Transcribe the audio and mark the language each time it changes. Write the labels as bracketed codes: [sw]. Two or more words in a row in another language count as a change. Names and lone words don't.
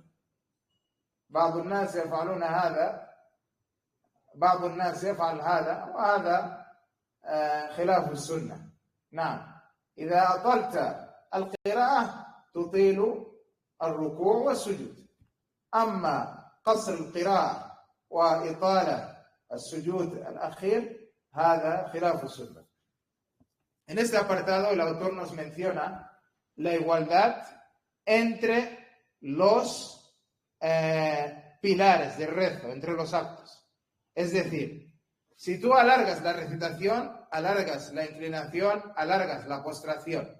[ar] بعض الناس يفعلون هذا, بعض الناس يفعل هذا, وهذا خلاف السنة. نعم. إذا أطلت القراءة تطيل الركوع والسجود. أما قصر القراءة وإطالة السجود الأخير هذا خلاف السنة. [es] En este apartado el autor nos menciona la igualdad entre los pilares del rezo, entre los actos. Es decir, si tú alargas la recitación, alargas la inclinación, alargas la postración.